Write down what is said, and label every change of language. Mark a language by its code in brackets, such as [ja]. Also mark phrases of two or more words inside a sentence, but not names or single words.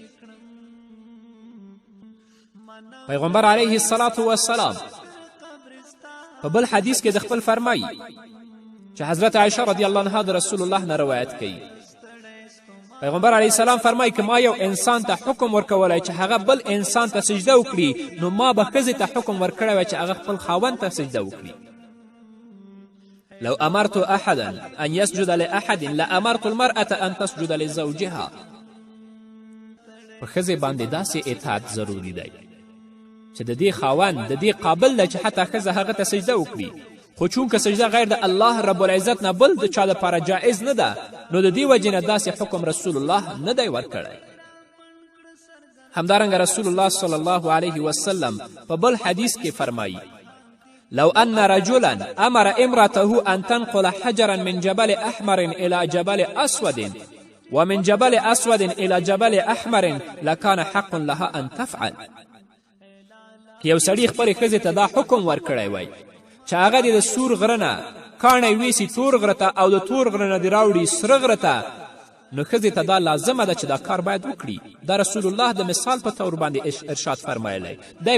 [ps] پیغمبر [ar] علیه الصلاة والسلام [ps] په بل حدیث کې د خپل فرمایي چې حضرت عایشه [ar] رضی الله عنها [ps] د رسول الله نه روایت کوي. پیغمبر [ar] علیه السلام [ps] فرمایي که ما یو انسان ته حکم ورکولی چې هغه بل انسان ته سجده وکړي، نو ما به ښځې ته حکم ورکړی وی چې هغه خپل خاوند ته سجده وکړي. [ar] لو امرت احدا ان يسجد لاحد لامرت المرأة ان تسجد لزوجها. [ps] په ښځې باندې داسې اطاعت ضروري دی چې د دې خاوند د دې قابل ده چې حتی ښځه هغه ته سجده وکړي، خو چونکه سجده غیر د الله [ar] رب العزت [ps] نه بل د چا دپاره جایز نه ده، نو د دې وجې نه داسې حکم رسول الله نه دی ورکړی. همدارنګه رسول الله صلی الله علیه وسلم په بل حدیث کې فرمایي [ar] لو ان رجلا امر امرته ان تنقل حجرا من جبل احمر الى جبل اسود ومن جبل اسود الى جبل احمر لكان حق لها ان تفعل. [ps] یو سړي خپلې ښځې ته دا حکم ورکړی وی چې هغه دې د سور غره نه کاڼی ویسي تور غره ته او د تور غره نه دې راوړي سره غره ته، نو ښځې ته دا لازمه ده چې دا کار باید وکړي. دا رسول الله د مثال په طور باندې ارشاد فرمایلی دی.